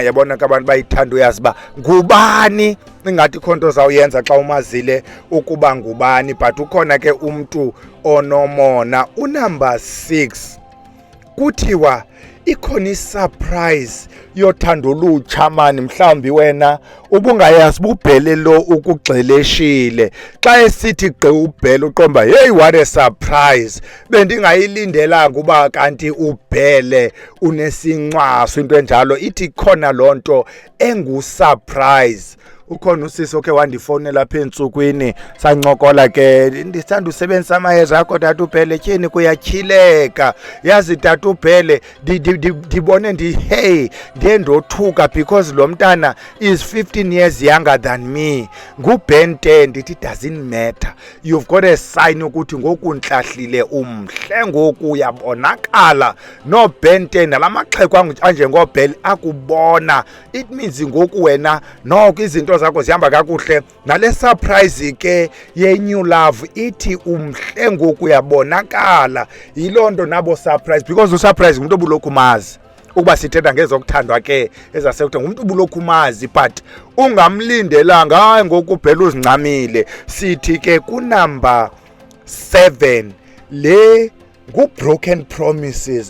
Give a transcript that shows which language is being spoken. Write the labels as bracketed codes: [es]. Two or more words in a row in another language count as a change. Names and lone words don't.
[xh] Yabona ke abantu bayithanda uyazi ba ngubani, ingathi khonto zawuyenza xa umazile ukuba ngubani, but ukhona ke umuntu onomona. Unumber 6 kuthiwa ikhona isurprise yothando olutsha mani. Mhlawumbi wena ubungayazi ubhele lo ukugxeleshile xa esithi gqi ubhele uqomba [en] hey what a surprise, [xh] bendingayilindelanga uba kanti ubhele unesincwaso into enjalo. Ithi khona lonto engusurprise. Ukhona usisi okhe wandifonela apha entsukwini sancokola ke, ndisanda usebenzisa amayeza akho tata ubhele, tyhini kuyatyhileka. Yazi tata ubhele ndibone hey ndiye ndothuka because lo mntana [en] is 15 years younger than me, [xh] nguBen 10. Ndithi [en] doesn't matter, you've got a sign [xh] ukuthi ngoku ntlahlile umhle, ngoku uyabonakala. No Ben 10 nalamaxheko anjengobhele akubona. [en] It means [xh] ngoku wena noko izinto zakho zihamba kakuhle. Nale surprise ke ye-new love ithi umhle ngoku uyabonakala. Yilonto nabo surprise because usurprise ngumuntu obulokhu mazi. Ukuba sithetha ngezokuthandwa ke ezasekuthiwa ngumuntu ubulokhu mazi but ungamlindelanga hayi ngoku ubhela uzincamile. Sithi ke kunumber 7 le ngu-broken promises.